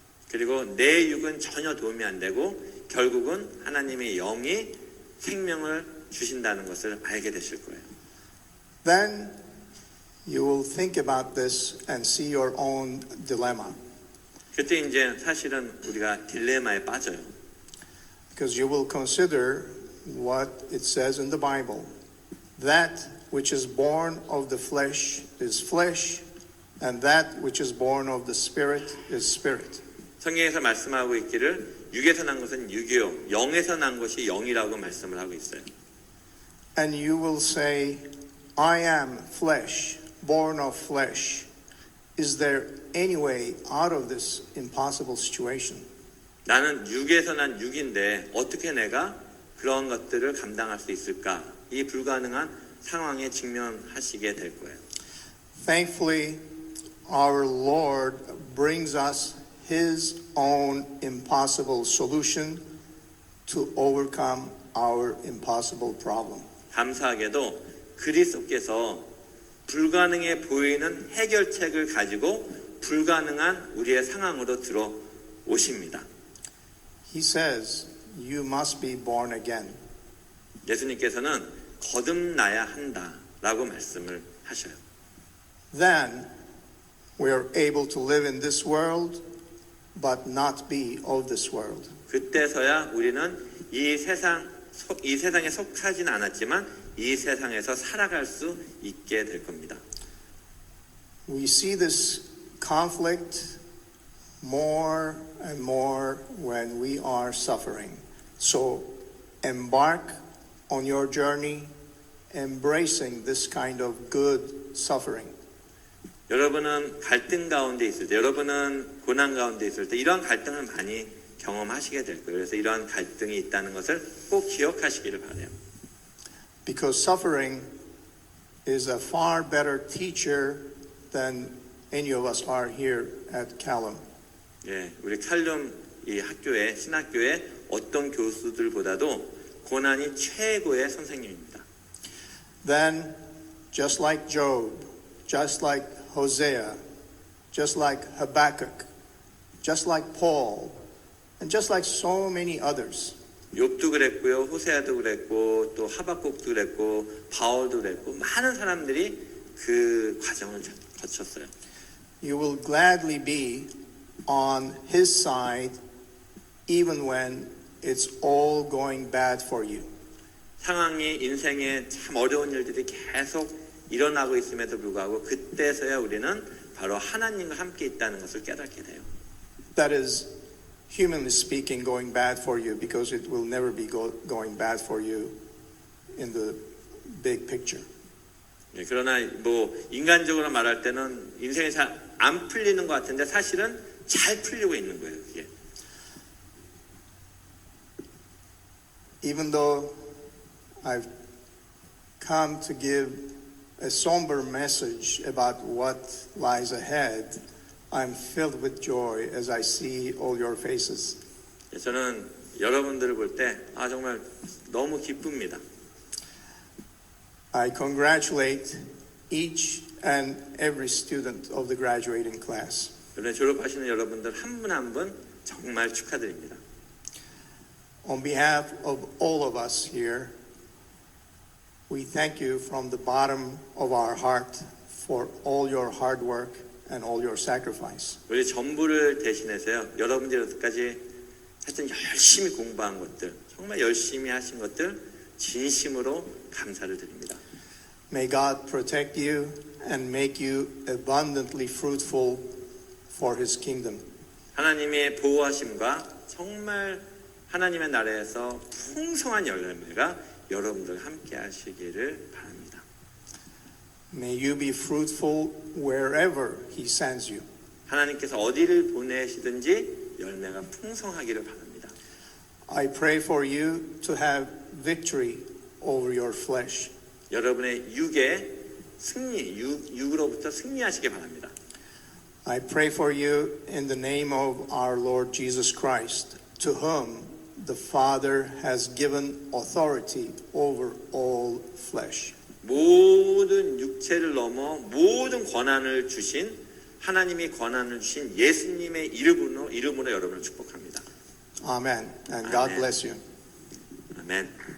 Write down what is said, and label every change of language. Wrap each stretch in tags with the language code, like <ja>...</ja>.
<ko>그리고 내 육은 전혀 도움이 안 되고 결국은 하나님의 영이 생명을 주신다는 것을 알게 되실 거예요.</ko> <en>Then you will think about this and see your own dilemma.</en> <ko>그때 이제 사실은 우리가 딜레마에 빠져요.</ko> <en>Because you will consider what it says in the Bible. That which is born of the flesh is flesh, and that which is born of the spirit is spirit.</en> <ko>성경에서 말씀하고 있기를 육에서 난 것은 육이요 영에서 난 것이 영이라고 말씀을 하고 있어요.</ko> <en>And you will say, I am flesh, born of flesh. Is there any way out of this impossible situation?</en> <ko>나는 육에서 난 육인데 어떻게 내가 그런 것들을 감당할 수 있을까? 이 불가능한 상황에 직면하시게 될 거예요.</ko> <en>Thankfully, our Lord brings us His own impossible solution to overcome our impossible problem.</en> <ko>감사하게도 그리스도께서 불가능해 보이는 해결책을 가지고 불가능한 우리의 상황으로 들어오십니다.</ko> <en>He says, you must be born again.</en> <ko>예수님께서는 거듭나야 한다라고 말씀을 하셔요.</ko> <en>Then we are able to live in this world, but not be of this world.</en> <ko>그때서야 우리는 이 세상에 속하지는 않았지만 이 세상에서 살아갈 수 있게 될 겁니다.</ko> <en>We see this conflict more and more when we are suffering. So embark on your journey embracing this kind of good suffering.</en> <ko>여러분은 갈등 가운데 있을 때, 여러분은 고난 가운데 있을 때 이러한 갈등을 많이 경험하시게 될 거예요. 그래서 이러한 갈등이 있다는 것을 꼭 기억하시기를 바라요.</ko> <en>Because suffering is a far better teacher than any of us are here at Callum.</en> <ko>예, 우리 칼룸 이 학교에 신학교에 어떤 교수들보다도 고난이 최고의 선생님입니다.</ko> <en>Then, just like Job, just like Hosea, just like Habakkuk, just like Paul, and just like so many others,</en> <ko>욥도 그랬고요, 호세아도 그랬고, 또 하박국도 그랬고, 바울도 그랬고, 많은 사람들이 그 과정을 거쳤어요.</ko> <en>you will gladly be on his side even when it's all going bad for you.</en> <ko>상황이 인생에 참 어려운 일들이 계속 일어나고 있음에도 불구하고 그때서야 우리는 바로 하나님과 함께 있다는 것을 깨닫게 돼요.</ko> <en>That is, humanly speaking, going bad for you because it will never be going bad for you in the big picture.</en> <ko>예, 그러나 뭐 인간적으로 말할 때는 인생이 잘 안 풀리는 것 같은데 사실은 잘 풀리고 있는 거예요. 그게.</ko> <en>Even though I've come to give a somber message about what lies ahead, I'm filled with joy as I see all your faces.</en> <ko>예, 저는 여러분들을 볼 때 정말 너무 기쁩니다.</ko> <en>I congratulate each and every student of the graduating class.</en> <ko>이번에 졸업하시는 여러분들 한 분 한 분 정말 축하드립니다.</ko> <en>On behalf of all of us here, we thank you from the bottom of our heart for all your hard work and all your sacrifice.</en> <ko>우리 전부를 대신해서요. 여러분들이 여기까지 하여튼 열심히 공부한 것들, 정말 열심히 하신 것들 진심으로 감사를 드립니다.</ko> <en>May God protect you and make you abundantly fruitful for His kingdom.</en> <ko>하나님의 보호하심과 정말 하나님의 나라에서 풍성한 열매가 여러분들 함께 하시기를 바랍니다.</ko> <en>May you be fruitful wherever He sends you.</en> <ko>하나님께서 어디를 보내시든지 열매가 풍성하기를 바랍니다.</ko> <en>I pray for you to have victory over your flesh.</en> <ko>여러분의 육의 승리, 육으로부터 승리하시기 바랍니다.</ko> <en>I pray for you in the name of our Lord Jesus Christ, to whom the Father has given authority over all flesh.</en> <ko>모든 육체를 넘어 모든 권한을 주신 하나님이 권한을 주신 예수님의 이름으로 여러분을 축복합니다.</ko> <en>Amen. And God Amen. bless you.</en> <ko>아멘.</ko>